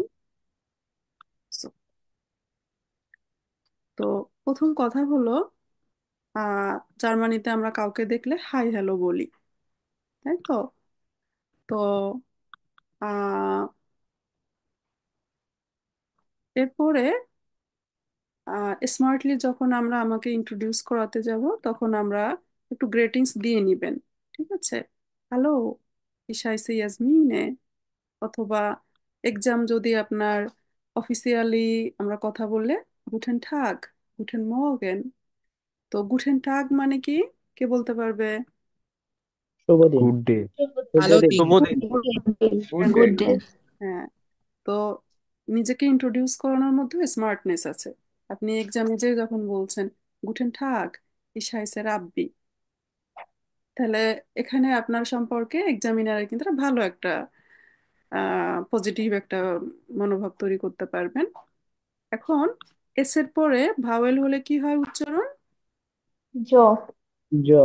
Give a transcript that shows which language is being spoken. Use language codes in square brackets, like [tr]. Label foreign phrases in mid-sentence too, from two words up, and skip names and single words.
[bn] So, তো প্রথম কথা হলো আহ জার্মানিতে আমরা কাউকে দেখলে [en] hi hello [bn] বলি, তাই তো? তো আহ এরপরে স্মার্টলি যখন আমরা আমাকে ইন্ট্রোডিউস করাতে যাব তখন আমরা একটু গ্রেটিংস দিয়ে নিবেন, ঠিক আছে? হ্যালো, [de] ich heiße ইয়াসমিনে। [bn] অথবা এক্সাম যদি আপনার অফিসিয়ালি আমরা কথা বললে [de] Guten Tag, Guten Morgen. [bn] তো [de] Guten Tag [bn] মানে কি, কে বলতে পারবে? শুভ দিন। [en] good day. [bn] শুভ ভালো দিন। দিন। শুভ দিন। [en] good day. good day. [bn] হ্যাঁ, তো নিজেকে ইন্ট্রোডিউস করানোর মধ্যে স্মার্টনেস আছে। আপনি এক্সামে যে যখন বলছেন [de] Guten Tag, ich heiße [bn] রাব্বি, তাহলে এখানে আপনার সম্পর্কে এক্সামিনার কিন্তু একটা ভালো একটা পজিটিভ একটা মনোভাব তৈরি করতে পারবেন। এখন এস এর পরে ভাওয়েল হলে কি হয় উচ্চারণ? জো। জ।